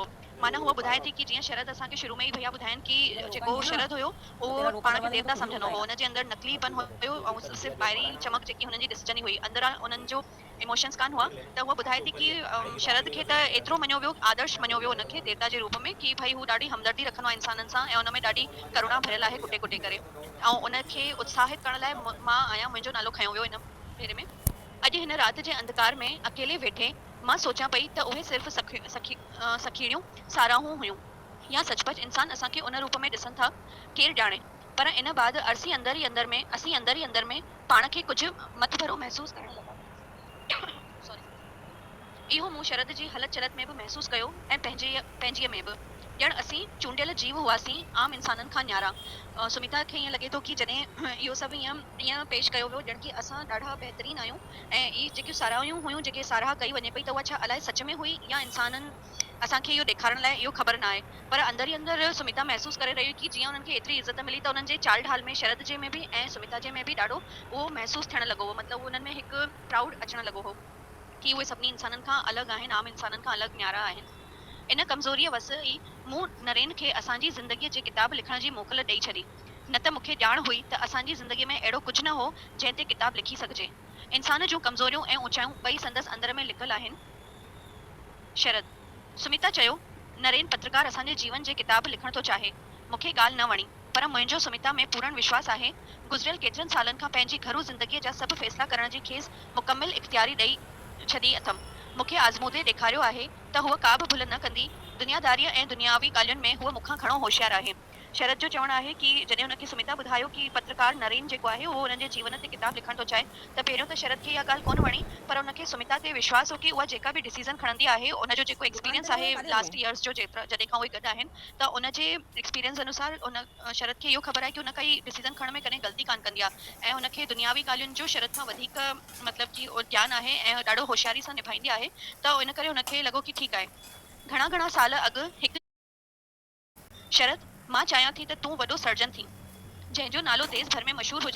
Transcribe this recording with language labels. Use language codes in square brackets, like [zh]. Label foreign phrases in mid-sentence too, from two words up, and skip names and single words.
[sd] माना हूअ ॿुधाए थी कि जीअं शरद असांखे शुरू में ई भैया ॿुधाइनि कि जेको शरद हुयो उहो पाण खे देवता सम्झंदो हो, हुनजे अंदरि नकलीपन हुयो ऐं सिर्फ़ु ॿाहिरीं चमक जेकी हुननि जी ॾिसजंदी हुई, अंदरां उन्हनि जो इमोशंस कान हुआ। त हूअ ॿुधाए थी कि शरद खे त एतिरो मञियो वियो, आदर्श मञियो वियो हुनखे देवता जे रूप में, कि भई हू ॾाढी हमदर्दी रखंदो आहे इंसाननि सां ऐं हुन में ॾाढी करुणा भरियल आहे कुटे कुटे करे। ऐं उनखे उत्साहित करण लाइ मां आहियां, मुंहिंजो नालो खयों वियो हिन भेरे में। अॼु हिन राति जे अंधकार में अकेले वेठे मां सोचां पई त उहे सिर्फ़ु सखीड़ियूं साराहूं हुयूं या सचपच इंसान असांखे उन रूप में ॾिसनि था, केरु ॼाणे। पर इन बाद अरसी अंदरि ई अंदरि में पाण खे कुझु मत भरो महसूसु करणु लॻा। इहो मूं शरद जी हलत चलत में बि महसूसु कयो ऐं पंहिंजीअ में बि। ॼण असीं चूंडियल जीव हुआसीं, आम इंसाननि खां न्यारा। सुमिता खे ईअं लॻे थो कि जॾहिं इहो सभु ईअं पेश कयो वियो ॼण कि असां ॾाढा बहितरीनु आहियूं ऐं इहे जेकियूं साराहियूं हुयूं, जेके साराह कई वञे पई, त उहा छा अलाए सच में हुई या इंसाननि असांखे इहो ॾेखारण लाइ, इहो ख़बर न आहे। पर अंदरि ई अंदरि सुमिता महसूसु करे रही हुई कि जीअं उन्हनि खे एतिरी इज़त मिली त उन्हनि जे चाल ढाल में, शरद जे में बि ऐं सुमिता जे में बि ॾाढो उहो महसूसु थियणु लॻो हो। मतिलबु उन्हनि में हिकु प्राउड अचणु लॻो हो कि उहे सभिनी इंसाननि खां अलॻि आहिनि, आम इंसाननि खां अलॻि न्यारा आहिनि। इन कमज़ोरीअ वस ई मूं नरेन खे असांजी ज़िंदगीअ जे किताब लिखण जी मोकल ॾेई छॾी। न त मूंखे ॼाण हुई त असांजी ज़िंदगीअ में अहिड़ो कुझु न हो जंहिं ते किताब लिखी सघिजे। इंसान जूं कमज़ोरियूं ऐं ऊचायूं ॿई संदसि अंदर में लिकियल आहिनि। शरद: सुमिता चयो, नरेन पत्रकार असांजे जीवन जे किताब लिखण थो चाहे। मूंखे ॻाल्हि न वणी, पर मुंहिंजो सुमिता में पूर्ण विश्वास आहे। गुज़िरियल केतिरनि सालनि खां पंहिंजी घरू ज़िंदगीअ जा सभु फ़ैसिला करण जी खेसि मुकमिल इख़्तियारी ॾेई छॾी अथमि। मूंखे आज़मूदे ॾेखारियो आहे त हूअ का बि भुल न कंदी। दुनियादारीअ ऐं दुनियावी ॻाल्हियुनि में हूअ मूंखां घणो होशियारु आहे। शरद जो चवणु आहे कि जॾहिं हुनखे सुमिता ॿुधायो कि पत्रकार नरेन जेको आहे उहो हुननि जे जीवन ते किताब लिखण थो चाहे, त पहिरियों त शरद खे इहा ॻाल्हि कोन वणी, पर हुनखे सुमिता ते विश्वास हो कि उहा जेका बि डिसीज़न खणंदी आहे, उनजो जेको एक्सपीरियंस आहे [en] last years [sd] जो जॾहिं खां उहे गॾु आहिनि, त उनजे एक्सपीरियंस अनुसार उन शरद खे इहो ख़बर आहे कि उन काई डिसीज़न खणण में कॾहिं ग़लती कान कंदी आहे ऐं हुनखे दुनियावी ॻाल्हियुनि जो शरद खां वधीक मतिलबु कि ज्ञान आहे ऐं ॾाढो होशियारी सां निभाईंदी आहे। त इन करे हुनखे लॻो कि ठीकु आहे। घणा साल अॻु हिकु शरद: मां चाहियां थी त तूं वॾो सर्जन थी, जंहिंजो नालो देश भर में मशहूरु हुजे।